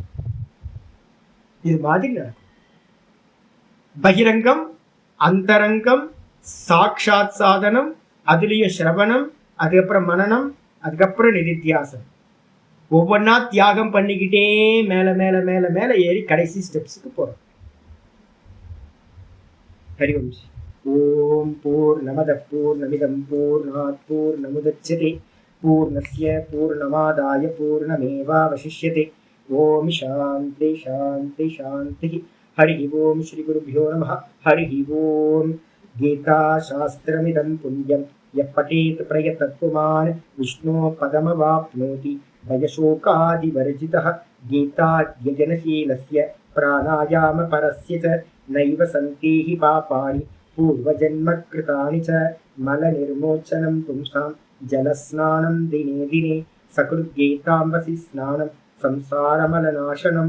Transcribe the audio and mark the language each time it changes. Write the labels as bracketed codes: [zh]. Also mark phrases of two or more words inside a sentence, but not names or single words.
[ta] இது மாதிரி பகிரங்கம், அந்தரங்கம், சாட்சாத் சாதனம், அதுலயும் சிரவணம், அதுக்கப்புறம் மனனம், அதுக்கப்புறம் நிதித்தியாசனம். ஒவ்வொன்னா தியாகம் பண்ணிக்கிட்டே மேல மேல மேல மேல ஏறி கடைசி ஸ்டெப்ஸுக்கு போறோம். [sa] ஹரி ஓம். ஓம் பூர்ணமதః பூர்ணமிதம் பூர்ணாத் பூர்ணமுதச்யதே பூர்ணஸ்ய பூர்ணமாதாய பூர்ணமேவாவசிஷ்யதே. ஓம் சாந்தி சாந்தி சாந்தி. ஹரி ஓம். ஸ்ரீ குருभ्यो நமः. ஹரி ஓம். கீதா சாஸ்திரமிதம் புண்ணியம் யः பठेत् प्रयतः पुमान् विष्णो पदमवाप्नोति भयशोकादिवर्जितः. गीताध्ययनशीलस्य प्राणायामपरस्य च नैव सन्ति हि पापानि पूर्वजन्मकृतानि च. मलनिर्मोचनं पुंसां जलस्नानं दिने दिने सकृद्गीताम्बसि स्नानं संसारमलनाशनं.